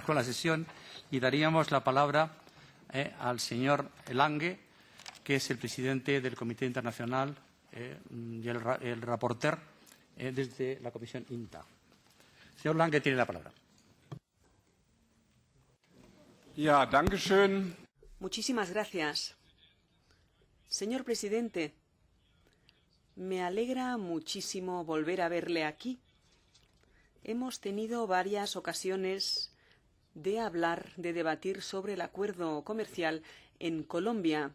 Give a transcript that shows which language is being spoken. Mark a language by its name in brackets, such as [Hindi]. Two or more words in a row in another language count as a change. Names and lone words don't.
[Spanish] con la sesión y daríamos la palabra al señor Lange, que es el presidente del Comité Internacional y el rapporteur desde la Comisión INTA. Señor Lange, tiene la palabra. [German] Ja, danke schön. [Spanish] Muchísimas gracias. Señor presidente, me alegra muchísimo volver a verle aquí. Hemos tenido varias ocasiones de hablar, de debatir sobre el acuerdo comercial en Colombia.